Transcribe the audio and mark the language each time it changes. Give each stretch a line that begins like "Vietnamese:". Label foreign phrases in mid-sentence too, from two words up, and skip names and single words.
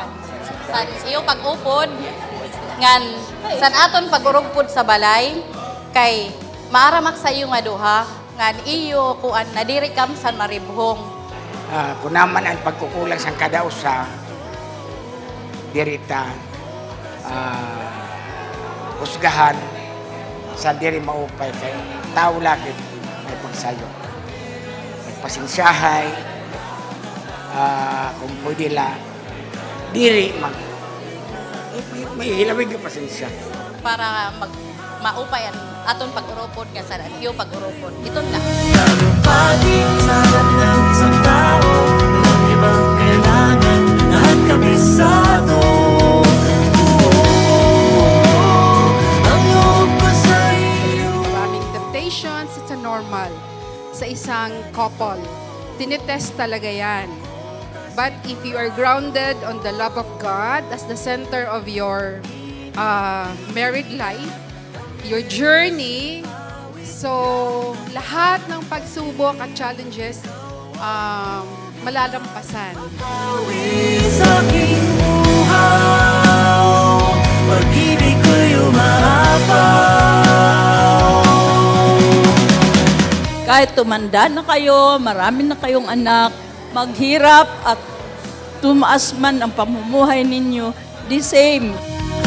Waray: Sa iyo pag-upod ngan san aton pag-urugpod sa balay kay maaramak sa iyo nga duha ngan iyo kuan nadiri kam san maribhong. Kung naman ang pagkukulang sa kada usa dirita husgahan sa diri maupay kay tao lagi may pagsayo. May pasensyahay kung pwede la diri may hilawig ka pasensya Para maupay ang aton pag-urupod nga sa iyo pag-urupod.
Filipino: Ito na.
English: Maraming temptations, it's a normal
Filipino: sa isang
English: couple.
Filipino: Tinitest talaga yan.
English: But if you are grounded on the love of God as the center of your married life, your journey, so
Filipino: lahat ng pagsubok at challenges malalampasan. Kahit tumanda na kayo, marami na kayong anak, maghirap at tumaas man ang pamumuhay ninyo,
English: the same.